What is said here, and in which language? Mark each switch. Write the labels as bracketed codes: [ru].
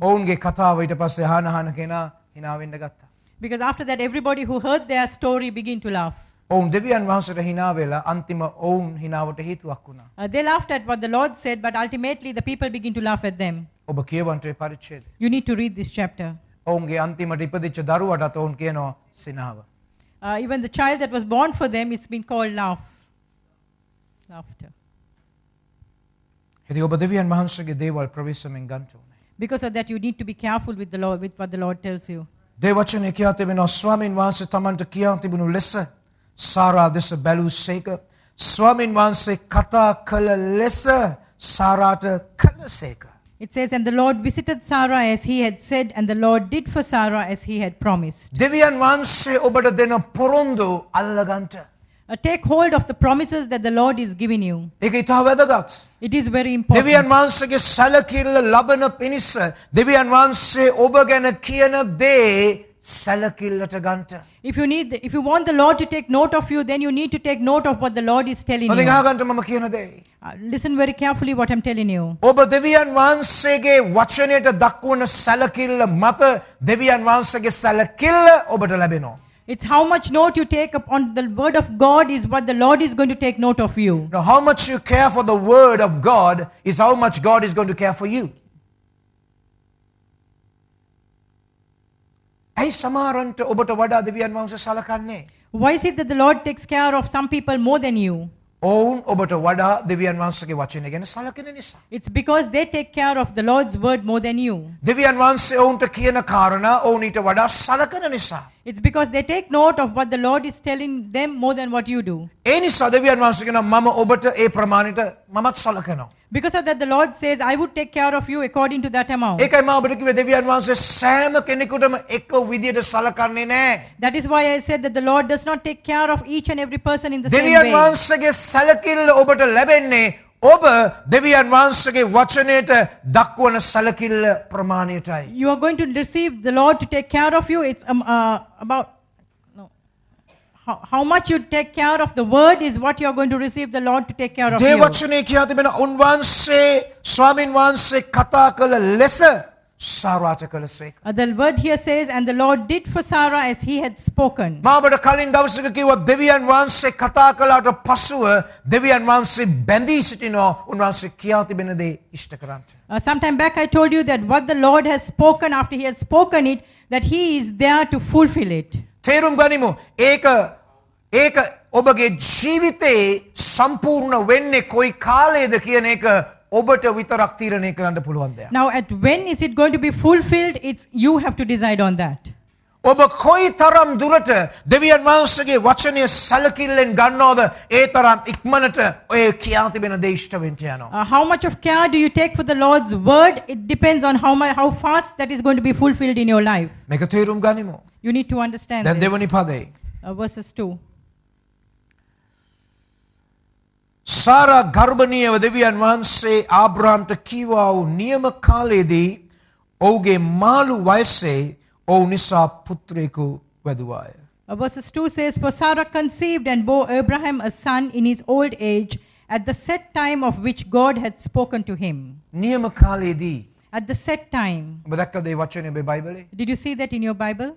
[si] ඔවුන්ගේ කතාව ඊට පස්සේ අහන කෙනා hina වෙන්න ගත්තා. [en] Because after that, everybody who heard their story began to laugh. [si] ඔවුන් දෙවියන් වහන්සේට hina වෙලා අන්තිම ඔවුන් hinaවට හේතුවක් වුණා. [en] They laughed at what the Lord said, but ultimately the people begin to laugh at them. [si] ඔබ කියවන්ට ඒ පරිච්ඡේදය. [en] You need to read this chapter. [si] ඔවුන්ගේ අන්තිමට ඉපදිච්ච දරුවටත් ඔවුන් කියනවා සිනාව. [en] Even the child that was born for them is been called laughter. [si] ඉතින් ඔබ දෙවියන් වහන්සේගේ දේවල් ප්‍රවේශමෙන් ගන්න ඕනේ. [en] Because of that, you need to be careful with the Lord, with what the Lord tells you. [si] දේ වචනේ කියා තිබෙනවා ස්වාමීන් වහන්සේ තමන්ට කියා තිබුණු ලෙස සාරා දෙස බැලූසේක ස්වාමීන් වහන්සේ කතා කළ ලෙස සාරාට කළසේක. [en] It says, and the Lord visited Sarah as he had said, and the Lord did for Sarah as he had promised. [si] දෙවියන් වහන්සේ ඔබට දෙන පොරොන්දු අල්ලගන්න. [en] Take hold of the promises that the Lord is giving you. [si] ඒක ඉතා වැදගත්. [en] It is very important. [si] දෙවියන් වහන්සේගේ සැලකිල්ල ලබන පිණිස දෙවියන් වහන්සේ ඔබ ගැන කියන දේ සැලකිල්ලට ගන්න. [en] If you want the Lord to take note of you, then you need to take note of what the Lord is telling [si] ඔතන [en] you. [si] අහගන්න මම කියන දේ. [en] Listen very carefully what I'm telling you. [si] ඔබ දෙවියන් වහන්සේගේ වචනයට දක්වන සැලකිල්ල මත දෙවියන් වහන්සේගේ සැලකිල්ල ඔබට ලැබෙනවා. [en] It's how much note you take upon the word of God is what the Lord is going to take note of you. Now, how much you care for the word of God is how much God is going to care for you. [si] ඇයි සමහරන්ට ඔබට වඩා දෙවියන් වහන්සේ සලකන්නේ? [en] Why is it that the Lord takes care of some people more than you? [si] ඔවුන් ඔබට වඩා දෙවියන් වහන්සේගේ වචනය ගැන සලකන නිසා. [en] It's because they take care of the Lord's word more than you. [si] දෙවියන් වහන්සේ ඔවුන්ට කියන කාරණා ඔවුන් ඊට වඩා සලකන නිසා. [en] It's because they take note of what the Lord is telling them more than what you do. [si] ඒ නිසා දෙවියන් වහන්සේ කියනවා මම ඔබට ඒ ප්‍රමාණයට මමත් සලකනවා. [en] Because of that, the Lord says, I would take care of you according to that amount. [si] ඒකයි මම ඔබට කිව්වේ දෙවියන් වහන්සේ සෑම කෙනෙකුටම එක විදියට සලකන්නේ නැහැ. [en] That is why I said that the Lord does not take care of each and every person in the same [si] දෙවියන් [en] way. [si] වහන්සේගේ සැලකිල්ල ඔබට ලැබෙන්නේ ඔබ දෙවියන් වහන්සේගේ වචනයට දක්වන සැලකිල්ල ප්‍රමාණයටයි. [en] You are going to receive the Lord to take care of you. It's about how much you take care of the word is what you are going to receive the Lord to take care of [si] දේ [en] you. [si] වචනේ කියා තිබෙන උන්වහන්සේ ස්වාමින් වහන්සේ කතා කළ ලෙස සාරාට කළසේක. [en] The word here says, and the Lord did for Sarah as he had spoken. [si] මා ඔබට කලින් දවසක කිව්වා දෙවියන් වහන්සේ කතා කළාට පසුව දෙවියන් වහන්සේ බැඳී සිටිනවා උන්වහන්සේ කියා තිබෙන දේ ඉෂ්ට කරන්ට. [en] Sometime back I told you that what the Lord has spoken, after he has spoken it, that he is there to fulfill it. [si] තේරුම් ගනිමු. ඒක ඔබගේ ජීවිතේ සම්පූර්ණ වෙන්නේ කොයි කාලයේද කියන එක ඔබට විතරක් තීරණය කරන්න පුළුවන් දෙයක්. [en] Now at when is it going to be fulfilled? You have to decide on that. [si] ඔබ කොයි තරම් දුරට දෙවියන් වහන්සේගේ වචනය සැලකිල්ලෙන් ගන්නවද ඒ තරම් ඉක්මනට ඔය කියා තිබෙන දේ ඉෂ්ට වෙන්න යනවා. [en] How much of care do you take for the Lord's word? It depends on how fast that is going to be fulfilled in your life. [si] මේක තේරුම් ගනිමු. [en] You need to understand [si] දැන් [en] this. [si] දෙවනි පදේ [en] verses 2. [si] සාරා ගර්භණීයව දෙවියන් වහන්සේ ආබ්‍රාම්ට කීවා වූ නියම කාලයේදී ඔහුගේ මාළු වයසේ ඔහු නිසා පුත්‍රයෙකු වැදුවාය. [en] Verses 2 says, For Sarah conceived and bore Abraham a son in his old age, at the set time of which God had spoken to him. [si] නියම කාලයේදී [en] At the set time. [si] ඔබ දැක්කද මේ වචනේ ඔබේ බයිබලේ? [en] Did you see that in your Bible?